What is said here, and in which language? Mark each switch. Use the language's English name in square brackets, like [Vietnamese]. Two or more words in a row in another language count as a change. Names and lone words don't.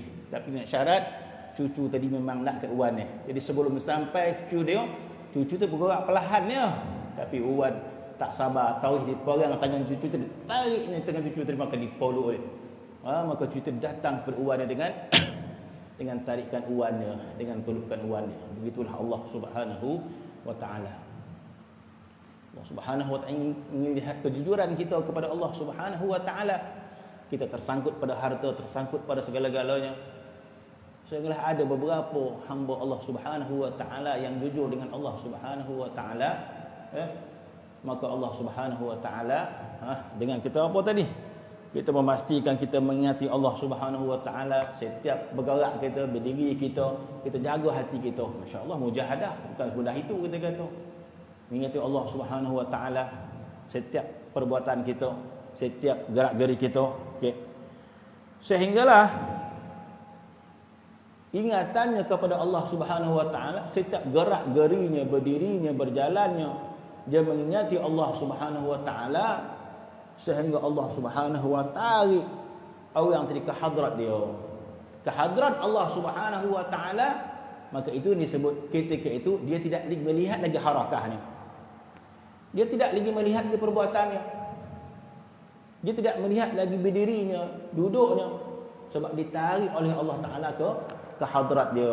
[Malay] Tapi dengan syarat cucu tadi memang nak ke Wan Jadi sebelum sampai cucu tu bergerak perlahannya. Tapi Wan tak sabar, tahu dia pegang tangan cucu tadi, tariknya tangan cucu tadi, maka dipeluk oleh. Maka cucu datang kepada Wan dengan dengan tarikan Wan dengan pelukan Wan Begitulah Allah Subhanahu wa Ta'ala. Allah Subhanahu wa Ta'ala ingin lihat kejujuran kita kepada Allah Subhanahu wa Ta'ala. Kita tersangkut pada harta, tersangkut pada segala-galanya. Sehingga ada beberapa hamba Allah Subhanahu wa Ta'ala yang jujur dengan Allah Subhanahu wa Ta'ala. Maka Allah Subhanahu wa Ta'ala dengan kita apa tadi? Kita memastikan kita mengingati Allah Subhanahu wa Ta'ala setiap bergerak kita, berdiri kita jaga hati kita. Masya-Allah, mujahadah bukan semudah itu kita kata. Mengingati Allah Subhanahu wa Ta'ala setiap perbuatan kita, setiap gerak-geri kita. Okey. Sehinggalah ingatannya kepada Allah Subhanahu wa taala, setiap gerak gerinya, berdirinya, berjalannya, dia mengingati Allah Subhanahu wa taala, sehingga Allah Subhanahu wa taala orang tadi ke hadrat dia, ke hadrat Allah Subhanahu wa taala. Maka itu disebut ketika itu dia tidak melihat lagi harakahnya, dia tidak lagi melihat lagi perbuatannya, dia tidak melihat lagi berdirinya, duduknya, sebab ditarik oleh Allah Taala ke hadrat dia.